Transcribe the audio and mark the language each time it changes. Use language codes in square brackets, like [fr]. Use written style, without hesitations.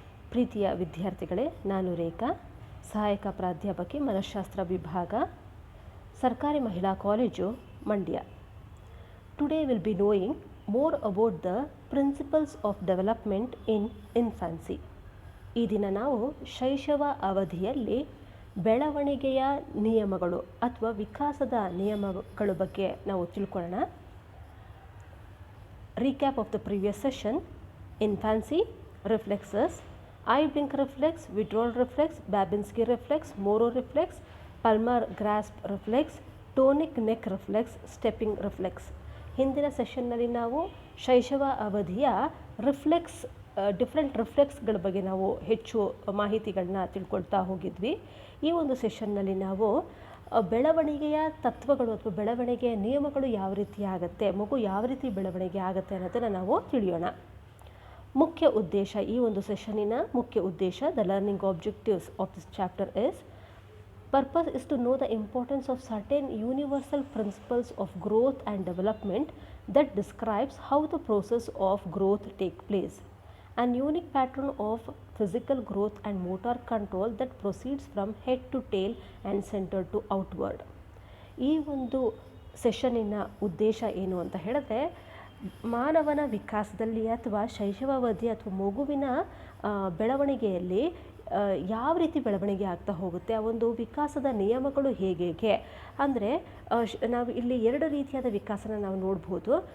[kn] ಪ್ರೀತಿಯ ವಿದ್ಯಾರ್ಥಿಗಳೇ, ನಾನು ರೇಖಾ, ಸಹಾಯಕ ಪ್ರಾಧ್ಯಾಪಕಿ ಮನಃಶಾಸ್ತ್ರ ವಿಭಾಗ, ಸರ್ಕಾರಿ ಮಹಿಳಾ college, Mandya. [en] Today we'll be knowing more about the principles of development in infancy. [kn] ಈ ದಿನ ನಾವು ಶೈಶವ ಅವಧಿಯಲ್ಲಿ ಬೆಳವಣಿಗೆಯ ನಿಯಮಗಳು ಅಥವಾ ವಿಕಾಸದ ನಿಯಮಗಳ ಬಗ್ಗೆ ನಾವು ತಿಳ್ಕೊಳ್ಳೋಣ. [en] Recap of the previous session: infancy, reflexes, eye blink reflex, withdrawal reflex, Babinski reflex, Moro reflex, Palmar grasp reflex, tonic neck reflex, stepping reflex. [kn] ಹಿಂದಿನ ಸೆಷನ್ನಲ್ಲಿ ನಾವು ಶೈಶವ ಅವಧಿಯ ರಿಫ್ಲೆಕ್ಸ್ ಡಿಫ್ರೆಂಟ್ ರಿಫ್ಲೆಕ್ಸ್ಗಳ ಬಗ್ಗೆ ನಾವು ಹೆಚ್ಚು ಮಾಹಿತಿಗಳನ್ನ ತಿಳ್ಕೊಳ್ತಾ ಹೋಗಿದ್ವಿ. ಈ ಒಂದು ಸೆಷನ್ನಲ್ಲಿ ನಾವು ಬೆಳವಣಿಗೆಯ ತತ್ವಗಳು ಅಥವಾ ಬೆಳವಣಿಗೆಯ ನಿಯಮಗಳು ಯಾವ ರೀತಿ ಆಗುತ್ತೆ, ಮಗು ಯಾವ ರೀತಿ ಬೆಳವಣಿಗೆ ಆಗುತ್ತೆ ಅನ್ನೋದನ್ನು ನಾವು ತಿಳಿಯೋಣ. ಮುಖ್ಯ ಉದ್ದೇಶ, ಈ ಒಂದು ಸೆಷನ್ನಿನ ಮುಖ್ಯ ಉದ್ದೇಶ, [en] The learning objectives of this chapter is: purpose is to know the importance of certain universal principles of growth and development that describes how the process of growth take place. An unique pattern of physical growth and motor control that proceeds from head to tail and center to outward. [kn] ಈ ಒಂದು ಸೆಷನ್ನಿನ ಉದ್ದೇಶ ಏನು ಅಂತ ಹೇಳಿದ್ರೆ, ಮಾನವನ ವಿಕಾಸದಲ್ಲಿ ಅಥವಾ ಶೈಶವಾವಧಿ ಅಥವಾ ಮಗುವಿನ ಬೆಳವಣಿಗೆಯಲ್ಲಿ ಯಾವ ರೀತಿ ಬೆಳವಣಿಗೆ ಆಗ್ತಾ ಹೋಗುತ್ತೆ, ಆ ಒಂದು ವಿಕಾಸದ ನಿಯಮಗಳು ಹೇಗೆ ಅಂದರೆ, ನಾವು ಇಲ್ಲಿ ಎರಡು ರೀತಿಯಾದ ವಿಕಾಸನ ನಾವು ನೋಡ್ಬೋದು.